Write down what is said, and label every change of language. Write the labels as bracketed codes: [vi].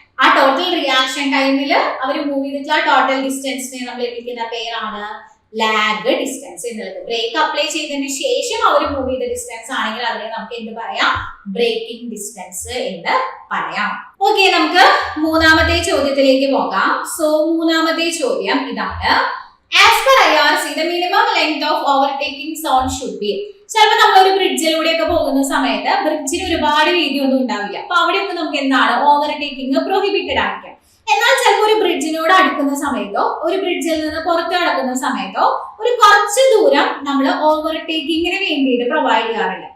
[ml] ആ total reaction ടൈമിൽ അവർ move ചെയ്തിട്ടുള്ള ടോട്ടൽ ഡിസ്റ്റൻസിനെ നമ്മൾ വിളിക്കുന്ന പേരാണ് ലാഗ് ഡിസ്റ്റൻസ് എന്നുള്ളത്. ബ്രേക്ക് അപ്ലൈ ചെയ്തതിന് ശേഷം അവർ മൂവ് ചെയ്ത ഡിസ്റ്റൻസ് ആണെങ്കിൽ അതിനെ നമുക്ക് എന്ത് പറയാം, ബ്രേക്കിംഗ് ഡിസ്റ്റൻസ് എന്ന് പറയാം. ഓക്കെ, നമുക്ക് മൂന്നാമത്തെ ചോദ്യത്തിലേക്ക് പോകാം. സോ മൂന്നാമത്തെ ചോദ്യം ഇതാണ്, [en] as per IRC the minimum length of overtaking zone should be. [ml] ചിലപ്പോൾ നമ്മൾ ഒരു ബ്രിഡ്ജിലൂടെയൊക്കെ പോകുന്ന സമയത്ത് ബ്രിഡ്ജിന് ഒരുപാട് വീതി ഒന്നും ഉണ്ടാവില്ല. അപ്പൊ അവിടെയൊക്കെ നമുക്ക് എന്താണ് ഓവർടേക്കിംഗ് പ്രൊഹിബിറ്റഡ് ആയിരിക്കും. എന്നാൽ ചിലപ്പോൾ ഒരു ബ്രിഡ്ജിനോട് അടുക്കുന്ന സമയത്തോ ഒരു ബ്രിഡ്ജിൽ നിന്ന് പുറത്ത് കടക്കുന്ന സമയത്തോ ഒരു കുറച്ച് ദൂരം നമ്മൾ ഓവർടേക്കിങ്ങിന് വേണ്ടിയിട്ട് പ്രൊവൈഡ് ചെയ്യാറുണ്ട്.